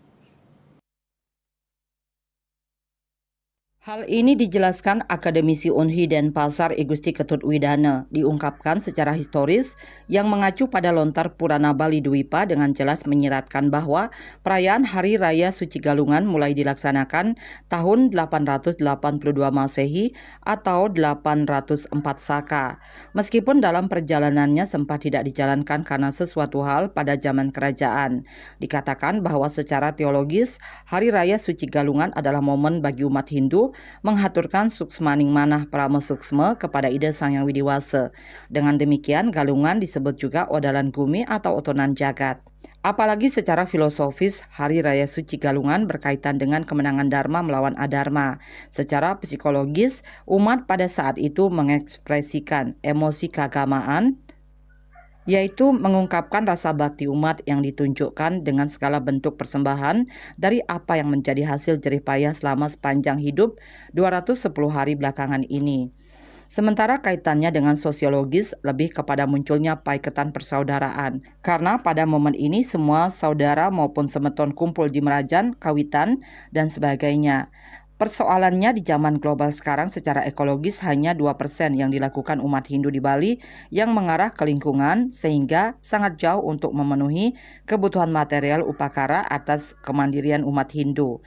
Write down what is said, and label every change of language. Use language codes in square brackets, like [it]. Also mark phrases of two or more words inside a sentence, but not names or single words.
[id] Hal ini dijelaskan akademisi Unhi Denpasar I Gusti Ketut Widana, diungkapkan secara historis yang mengacu pada lontar Purana Bali Dwipa dengan jelas menyiratkan bahwa perayaan Hari Raya Suci Galungan mulai dilaksanakan tahun 882 Masehi atau 804 Saka. Meskipun dalam perjalanannya sempat tidak dijalankan karena sesuatu hal pada zaman kerajaan. Dikatakan bahwa secara teologis Hari Raya Suci Galungan adalah momen bagi umat Hindu menghaturkan [ban] suksmaning manah prama suksma [id] kepada Ida Sang Hyang Widiwasa. Dengan demikian, Galungan disebut juga Odalan Gumi atau Otonan Jagat. Apalagi secara filosofis, Hari Raya Suci Galungan berkaitan dengan kemenangan Dharma melawan Adharma. Secara psikologis, umat pada saat itu mengekspresikan emosi keagamaan, yaitu mengungkapkan rasa bakti umat yang ditunjukkan dengan segala bentuk persembahan dari apa yang menjadi hasil jerih payah selama sepanjang hidup 210 hari belakangan ini. Sementara kaitannya dengan sosiologis lebih kepada munculnya paiketan persaudaraan. Karena pada momen ini semua saudara maupun semeton kumpul di Merajan, Kawitan, dan sebagainya. Persoalannya di zaman global sekarang secara ekologis hanya 2% yang dilakukan umat Hindu di Bali yang mengarah ke lingkungan sehingga sangat jauh untuk memenuhi kebutuhan material upakara atas kemandirian umat Hindu.